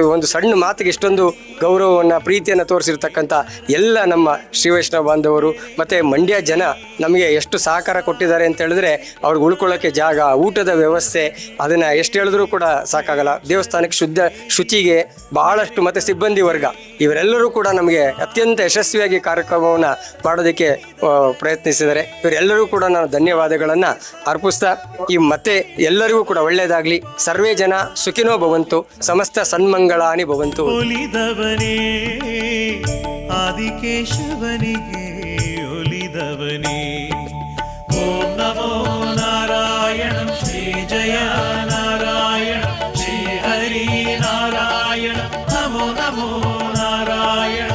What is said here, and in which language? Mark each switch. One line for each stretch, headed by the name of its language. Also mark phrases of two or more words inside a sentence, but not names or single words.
Kannada: ಒಂದು ಸಣ್ಣ ಮಾತಿಗೆ ಇಷ್ಟೊಂದು ಗೌರವವನ್ನು ಪ್ರೀತಿಯನ್ನು ತೋರಿಸಿರ್ತಕ್ಕಂಥ ಎಲ್ಲ ನಮ್ಮ ಶ್ರೀ ವೈಷ್ಣವ ಬಾಂಧವರು ಮತ್ತು ಮಂಡ್ಯ ಜನ ನಮಗೆ ಎಷ್ಟು ಸಹಕಾರ ಕೊಟ್ಟಿದ್ದಾರೆ ಅಂತ ಹೇಳಿದ್ರೆ ಅವ್ರಿಗೆ ಉಳ್ಕೊಳ್ಳೋಕ್ಕೆ ಜಾಗ, ಊಟದ ವ್ಯವಸ್ಥೆ ಅದನ್ನು ಎಷ್ಟು ಹೇಳಿದ್ರೂ ಕೂಡ ಸಾಕಾಗಲ್ಲ. ದೇವಸ್ಥಾನಕ್ಕೆ ಶುಚಿಗೆ ಬಹಳಷ್ಟು ಮತ್ತು ಸಿಬ್ಬಂದಿ ವರ್ಗ ಇವರೆಲ್ಲರೂ ಕೂಡ ನಮಗೆ ಅತ್ಯಂತ ಯಶಸ್ವಿಯಾಗಿ ಕಾರ್ಯಕ್ರಮವನ್ನು ಮಾಡೋದಕ್ಕೆ ಪ್ರಯತ್ನಿಸಿದ್ದಾರೆ. ಇವರೆಲ್ಲರೂ ಕೂಡ ನಾನು ಧನ್ಯವಾದಗಳನ್ನು ಅರ್ಪಿಸ್ತಾ ಮತ್ತೆ ಎಲ್ಲರಿಗೂ ಕೂಡ ಒಳ್ಳೆಯದಾಗಲಿ.
Sanskrit: ಸರ್ವೇ ಜನ ಸುಖಿನೋ ಭವಂತು, ಸಮಸ್ತ ಸನ್ಮಂಗಳಾನಿ ಭವಂತು.
Kannada: ಒಲಿದವನೇ ಆದಿಕೇಶವನಿಗೆ ಒಲಿದವನೇ.
Sanskrit: ಓಂ ನಮೋ ನಾರಾಯಣ ಶ್ರೀ ಜಯ ನಾರಾಯಣ ಶ್ರೀ ಹರಿ ನಾರಾಯಣ ನಮೋ ನಮೋ ನಾರಾಯಣ.